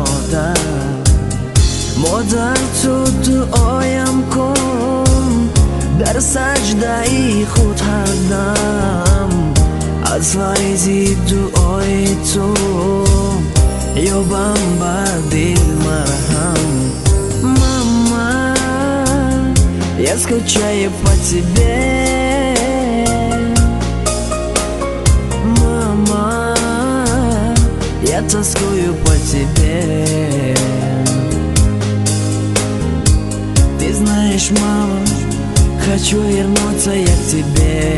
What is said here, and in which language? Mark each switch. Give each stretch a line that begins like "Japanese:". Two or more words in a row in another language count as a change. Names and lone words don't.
Tajik: модар ту дуоям кун дар саҷдаи худ ҳардам аз файзи дуои ту ёбам бар дил марҳам.
Russian: Мама, я скучаю по тебе. Мама, я тоскую по тебе. Ты знаешь, мама, хочу вернуться я к тебе.